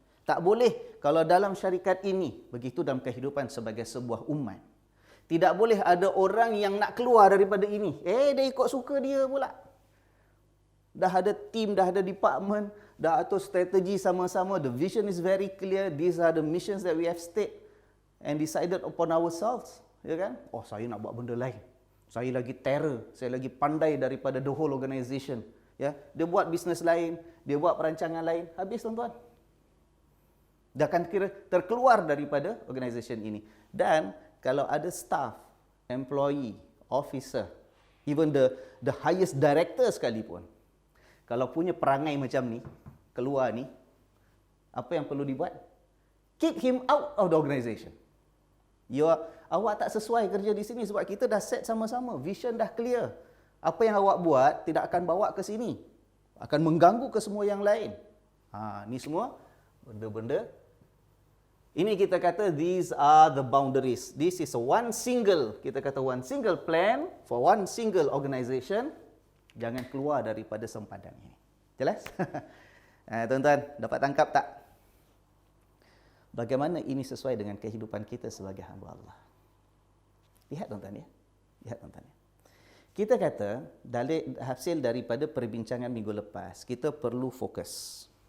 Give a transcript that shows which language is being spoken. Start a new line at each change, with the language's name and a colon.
Malay: Tak boleh kalau dalam syarikat ini, begitu dalam kehidupan sebagai sebuah umat. Tidak boleh ada orang yang nak keluar daripada ini. Dia ikut suka dia pula. Dah ada team, dah ada department, dah atur strategi sama-sama.
English: The vision is very clear. These are the missions that we have state and decided upon ourselves.
Malay: Ya kan? Oh, saya nak buat benda lain. Saya lagi terror, saya lagi pandai daripada
English: the whole organisation.
Malay: Ya, dia buat bisnes lain, dia buat perancangan lain. Habis tuan-tuan. Dia akan kira terkeluar daripada organisasi ini. Dan kalau ada staff, employee, officer,
English: even the highest director
Malay: sekalipun, kalau punya perangai macam ni, keluar ni, apa yang perlu dibuat?
English: Kick him out of the organisation.
Malay: Awak tak sesuai kerja di sini sebab kita dah set sama-sama, vision dah clear. Apa yang awak buat tidak akan bawa ke sini, akan mengganggu ke semua yang lain. Ni semua benda-benda. Ini kita kata
English: these are the boundaries. This is one single plan for one single organisation.
Malay: Jangan keluar daripada sempadan ini. Jelas? Tuan-tuan, dapat tangkap tak? Bagaimana ini sesuai dengan kehidupan kita sebagai hamba Allah? Lihat tuan-tuan ya. Lihat tuan-tuan ya. Kita kata, hasil daripada perbincangan minggu lepas, kita perlu fokus.